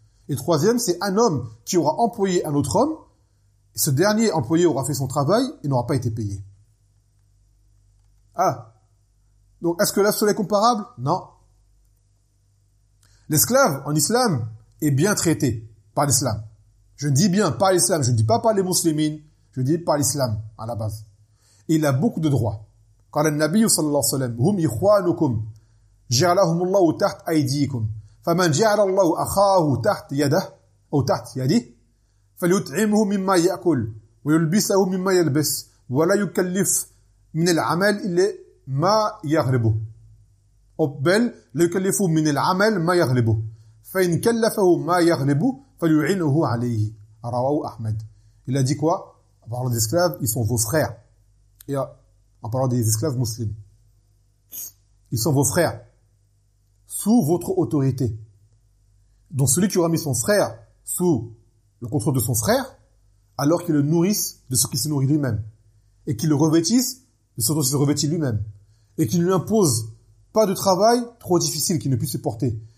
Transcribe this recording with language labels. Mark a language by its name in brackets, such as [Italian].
[French] Et troisième, c'est un homme qui aura employé un autre homme, et ce dernier employé aura fait son travail et n'aura pas été payé. Ah. Donc, est-ce que là, cela est comparable? Non. L'esclave, en islam, est bien traité par l'islam. Je dis bien par l'islam, je ne dis pas par les musulmans, je dis par l'islam, à la base. Et il a beaucoup de droits. [Arabic] قال النبي صلى الله عليه وسلم هم إخوانكم جعلهم الله تحت أيديكم فمن جعل الله أخاه تحت يده أو تحت يعني فليطعمه مما يأكل ويلبسه مما يلبس ولا يكلف من العمل إلا ما يغلبه أو بل ليكلفه من العمل ما يغلبه فإن كلفه ما يغلبه فليعينه عليه رواه أحمد. [French] Il a dit quoi ? En parlant d'esclaves, ils sont vos frères. Et en parlant des esclaves musulmans, ils sont vos frères sous votre autorité. Donc celui qui aura mis son frère sous le contrôle de son frère, alors qu'il le nourrisse de ce qu'il se nourrit lui-même, et qu'il le revêtisse de ce dont il se revêtit lui-même, et qu'il ne lui impose pas de travail trop difficile qu'il ne puisse supporter.